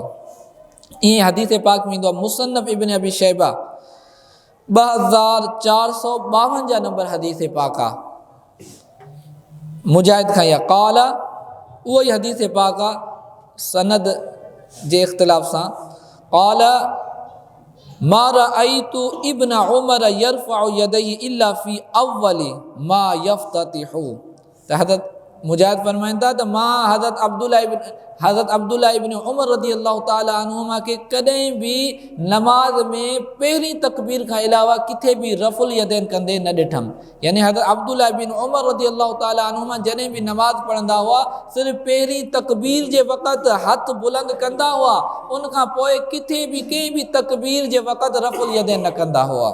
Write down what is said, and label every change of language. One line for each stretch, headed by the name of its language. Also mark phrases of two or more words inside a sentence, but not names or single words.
Sindhi: ईअं हदीस पाक में ईंदो आहे मुसन्नफ़ इब्न अबी शैबा 2452 नंबर हदीस पाक आहे मुजाहिद खां या क़ाल उहो ई हदीस पाक आहे सनद जे इख़्तिलाफ़ सां
Arabic: قال ما رأيت ابن عمر يرفع يديه إلا في أول ما يفتتحه.
Sindhi: त हज़रत मुजाहिद फरमाइनि था त मां हज़रत अब्दुल्ला इब्न उमर
Arabic: رضي الله تعالى عنهما
Sindhi: के कॾहिं भी नमाज में पहिरीं तकबीर खां अलावा किथे भी
Arabic: رفع اليدين
Sindhi: कंदे न ॾिठमि। यानी हज़रत अब्दुल्ला बिन उमर
Arabic: رضي الله تعالى عنهما
Sindhi: जॾहिं भी नमाज पढ़ंदा हुआ सिर्फ़ु पहिरीं तकबीर जे वक़्तु हथ बुलंद कंदा हुआ, उनखां पोइ किथे भी कंहिं भी तकबीर जे वक़्तु
Arabic: رفع اليدين
Sindhi: न कंदा हुआ।